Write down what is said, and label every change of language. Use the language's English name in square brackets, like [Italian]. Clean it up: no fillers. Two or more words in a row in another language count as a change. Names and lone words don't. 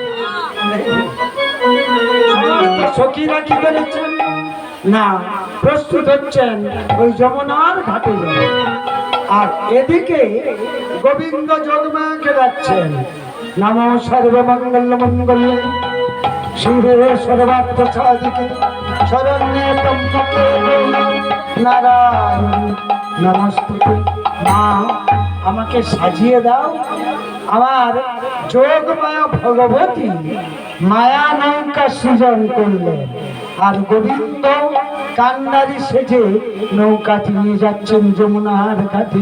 [Bangla] সমস্ত সখীরা কি করেছেন না প্রস্তুত হচ্ছেন ওই যমুনার ঘাটে যাবে, আর এদিকে গোবিন্দ যোগমাকে যাচ্ছেন। [Sanskrit] নমো সর্বমঙ্গল মঙ্গল শিবে সর্বার্থ সাধিকে শরণ্যে ত্র্যম্বকে নারায়ণ নমস্তুতে। [Bangla] মা আমাকে সাজিয়ে দাও, আমার যোগমায়া ভগবতী মায়া নৌকা সৃজন করলেন, আর গোবিন্দ কান্নারি সেজে নৌকাটি নিয়ে যাচ্ছেন যমুনার ঘাটে।